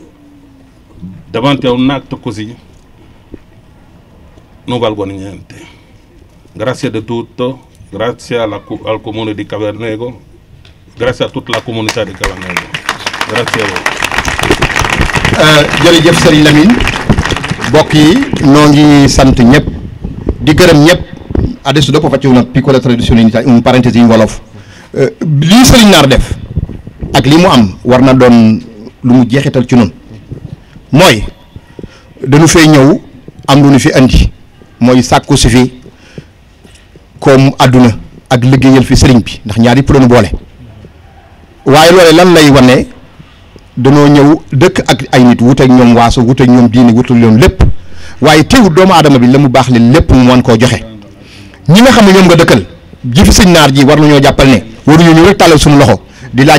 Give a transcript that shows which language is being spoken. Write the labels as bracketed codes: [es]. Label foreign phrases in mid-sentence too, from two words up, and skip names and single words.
[it] Davanti a un atto così non valgono niente. Grazie di tutto, grazie al comune di Cavenego, grazie a tutta la comunità di Cavenego. Grazie a voi. [wo] jërëjëf Serigne Lamine mbokk yi noo ngi sant ñëpp di gërëm ñëpp. [it] Adesso dopo faccio una piccola traduzione in un parentesi in wolof. [wo] Lii Serigne Nar def ak li mu am war na doon lu mu jeexital ci noonu mooy dañu fay ñëw am lu ñu fi andi mooy sàkku si fi comme àdduna ak liggéeyal fi sëriñ bi ndax ñaari pour ñu boole waaye loole lan lay wane dañoo ñëw dëkk ak ay nit wut ak ñoom waaso wut ak ñoom diine wutul yoon lépp waaye teewul doomu aadama bi la mu baax le lépp mu mën koo joxe ñi nga xam ne ñoom nga dëkkal ji fi sëñ Naar ji war nañoo jàppal ne waruñu ñu rek tàllal suñu loxo di laaj